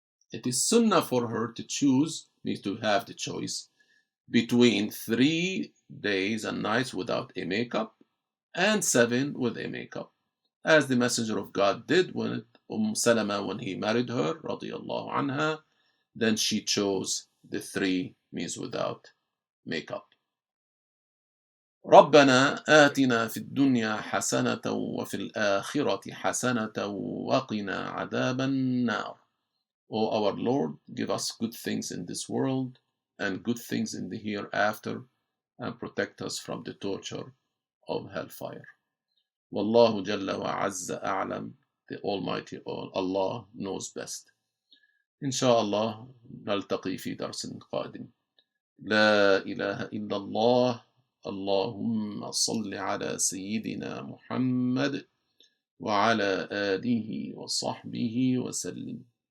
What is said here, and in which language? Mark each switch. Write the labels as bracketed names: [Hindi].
[English] It is sunnah for her to choose, means to have the choice, between 3 days and nights without a makeup and 7 with a makeup, as the Messenger of God did with Salama when he married her, [Arabic] radiyallahu anha. [English] Then she chose the 3, means without makeup. [Arabic] ربنا آتنا في الدنيا حسنة وفي الآخرة حسنة وقنا عذاب النار. [English] O our Lord, give us good things in this world and good things in the hereafter, and protect us from the torture of hellfire. [Arabic] والله جل وعز أعلم. [English] The Almighty Allah knows best. [Arabic] إن شاء الله نلتقي في درس قادم. لا إله إلا الله. اللهم صل على سيدنا محمد وعلى آله وصحبه وسلم.